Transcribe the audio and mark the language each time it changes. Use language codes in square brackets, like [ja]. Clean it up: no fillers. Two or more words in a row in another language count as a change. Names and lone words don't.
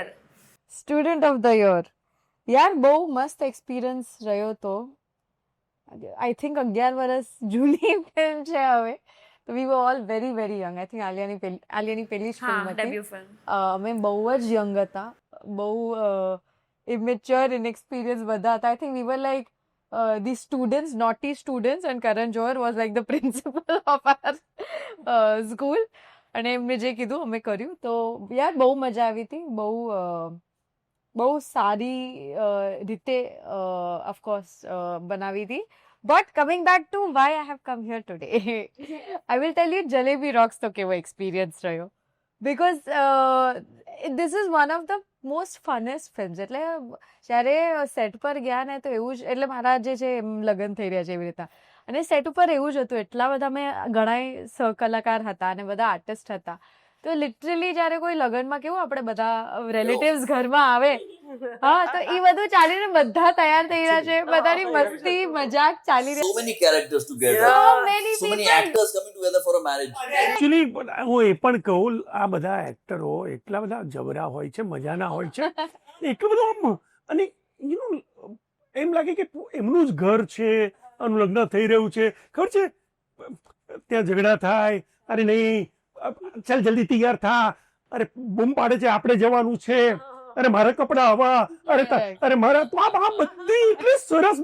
[gu] સ્ટુડન્ટ ઓફ ધ યર યાર બહુ મસ્ત એક્સપિરિયન્સ રહ્યો તો. [en] I think [gu] 11 વર્ષ જૂની ફિલ્મ છે હવે, તો [en] we were all very very young. I think [gu] આલિયાની પહેલી જ ફિલ્મ હતી. [en] Debut film. [gu] અમે બહુ જ યંગ હતા, બહુ ઇમેચ્યોર ઇનએક્સપિરિયન્સ બધા હતા. [en] I think we were like the students, naughty students, and Karan Johar was like the principal of our school. [gu] અને એમને જે કીધું અમે કર્યું, તો યાર બહુ મજા આવી હતી. બહુ સારી રીતે ઓફકોર્સ બનાવી હતી. [en] But coming back to why I have come here today, I will tell you Jalebi Rocks [gu] તો કેવો એક્સપિરિયન્સ રહ્યો. [en] બિકોઝ this is one of the most funnest films. [gu] એટલે જ્યારે સેટ પર ગયા ને તો એવું જ, એટલે મારા જે છે એમ લગ્ન થઈ રહ્યા છે એવી રીતના, અને સેટ ઉપર એવું જ હતું. એટલા બધા મેં ઘણા સહકલાકાર હતા અને બધા આર્ટિસ્ટ હતા. તો લિટરલી જ્યારે કોઈ લગ્નમાં કેવું આપણે બધા રિલેટિવ્સ ઘરમાં આવે, હા, તો એ બધું ચાલીને બધા તૈયાર થઈ રહ્યા છે, બધાની મસ્તી મજાક ચાલી રહી. [en] So many characters together. So many So many people. actors coming together for a marriage. [gu] એકચ્યુઅલી હું એ પણ કહું, આ બધા એક્ટરો એટલા બધા જબરા હોય છે, મજાના હોય છે, એટલું બધું આમ, અને એમ લાગે કે એમનું જ ઘર છે, આનું લગ્ન થઈ રહ્યું છે. ખબર છે, ત્યાં ઝઘડા થાય, અરે નહીં ચાલ જલ્દી તૈયાર થા, અરે બૂમ પાડે છે આપણે જવાનું છે, અરે મારા કપડા હવા, અરે મારા, તો આ બધી એટલી સરસ.